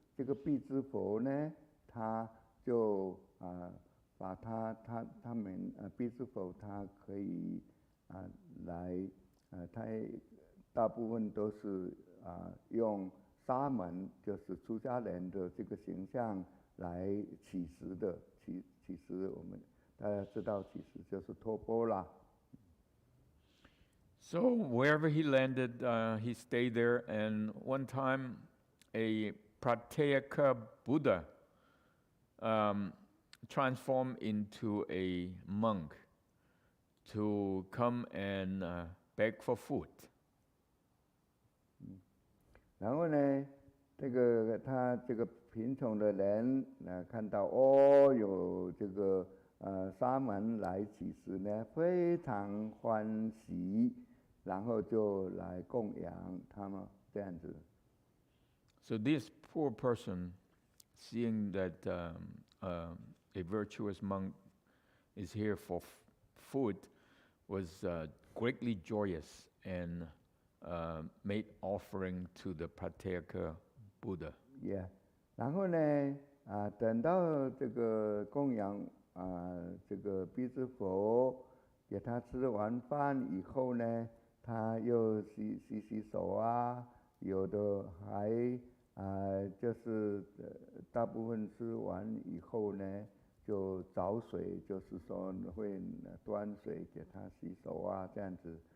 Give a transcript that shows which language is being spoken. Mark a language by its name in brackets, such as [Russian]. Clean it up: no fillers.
[Chinese] 这个辟支佛呢，他就把他们辟支佛他可以来他大部分都是用沙门，就是出家人的这个形象来乞食的。乞食我们大家知道，乞食就是托钵啦。 [English] So wherever he landed, he stayed there, and one time a patriarch Buddha transformed into a monk to come and beg for food. [Chinese] 然后呢，他这个贫穷的人看到有这个沙门来乞食呢，非常欢喜，然后就来供养他们这样子。 [English] So this poor person, seeing that a virtuous monk is here for food, was greatly joyous and made offering to the patriarch Buddha. [Chinese] Yeah， 然后呢，等到这个供养这个必支佛，给他吃完饭以后呢，他又洗手啊，有的还就是大部分吃完以后呢，就找水，就是说会端水给他洗手啊，这样子。